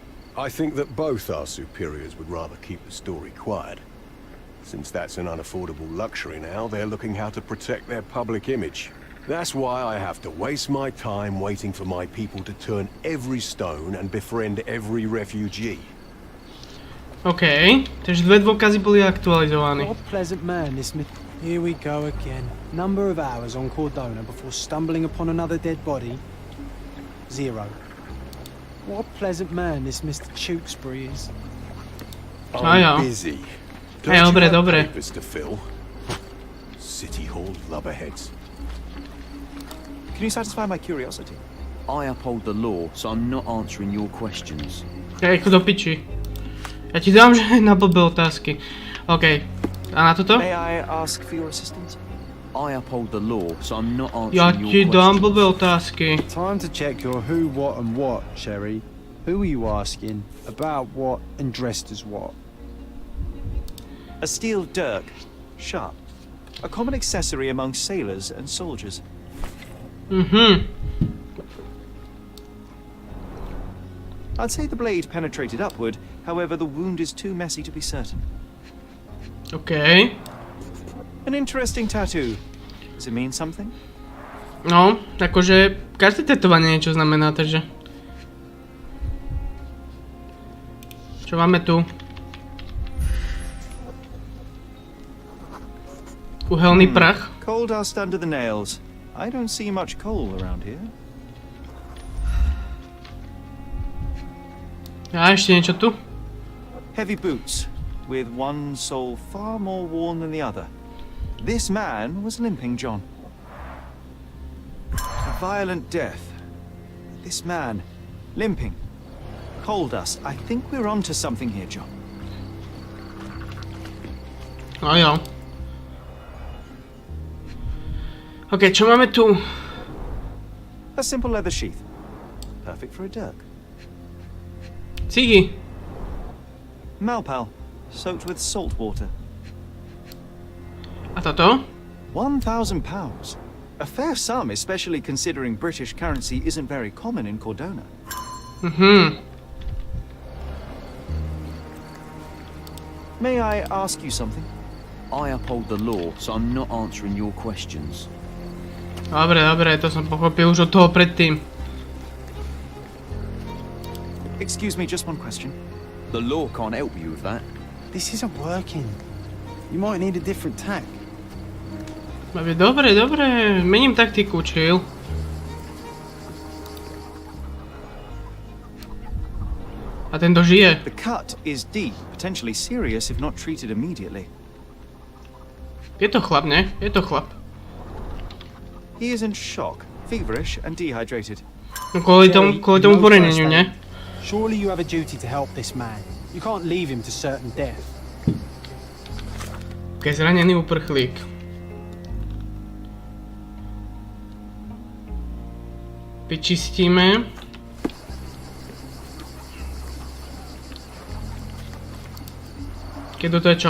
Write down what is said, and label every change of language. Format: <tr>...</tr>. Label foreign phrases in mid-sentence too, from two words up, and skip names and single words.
<en>I think that both our superiors would rather keep the story quiet. Since that's an unaffordable luxury now, they're looking how to protect their public image. That's why I have to waste my time waiting for my people to turn every stone and befriend every refugee.</en> <sk>OK, takže dve dôkazy boli aktualizované.</sk> <en>What a pleasant man this Here we go again. Number of hours on Cordona before stumbling upon another dead body? 0. What a pleasant man this Mr. Tewkesbury is. I'm busy.</en> <sk>Dobre.</sk> <en>Papers to fill. City Hall lubberheads. Can you satisfy my curiosity? I uphold the law, so I'm not answering your questions.</en> <sk>Ej, do piči. Ja ti dám, že na blbé otázky. OK. A na toto?</sk> <en>May I ask for your assistance? I uphold the law, so I'm not</en> <sk>Ja</sk> <en>answering</en> <sk>ti</sk> <en>your</en> <sk>dám</sk> <en>questions.</en> <sk>blbé otázky.</sk> <en>Time to check your who, what and what, Sherry. Who are you asking? About what and dressed as what? A steel dirk, sharp. A common accessory among sailors and soldiers. Mhm. I'd say the blade penetrated upward, however the wound is too messy to be certain. OK. An interesting tattoo. Does it mean something?</en> <sk>No, akože každé tetovanie niečo znamená, takže... Čo máme tu?</sk> <cs>Uhelný prach.</cs> <en>Coal dust under the nails. I don't see much coal around here.</en> <sk>A ešte niečo tu?</sk> <en>Heavy boots, with one sole far more worn than the other. This man was limping, John. A violent death. This man, limping. Coal dust. I think we're onto something here, John.</en> <sk>No jo. OK, čo máme tu?</sk> <en>A simple leather sheath. Perfect for a dirk.</en> <sk>Cigy.</sk> <en>Malpal, soaked with salt water.</en> <sk>A toto?</sk> <en>£1,000. A fair sum, especially considering British currency isn't very common in Cordona. May I ask you something? I uphold the law, so I'm not answering your questions.</en> <sk>Dobre, to som pochopil už od toho predtým.</sk> <en>Excuse me, just one question. The law can't help you with that. This isn't working. You might need a different tack.</en> <sk>Dobre, mením taktiku, chill. A tento žije.</sk> <en>The cut is deep, potentially serious if not treated immediately.</en> <sk>Je to chlap, ne? Je to chlap.</sk> <en>He is in shock, feverish and dehydrated.</en> <sk>No kvôli tomu poraneniu, ne?</sk> <en>Surely you have a duty to help this man. You can't leave him to certain death.</en> <sk>Keď zranený uprchlík. Vyčistíme. Keď to je čo?</sk>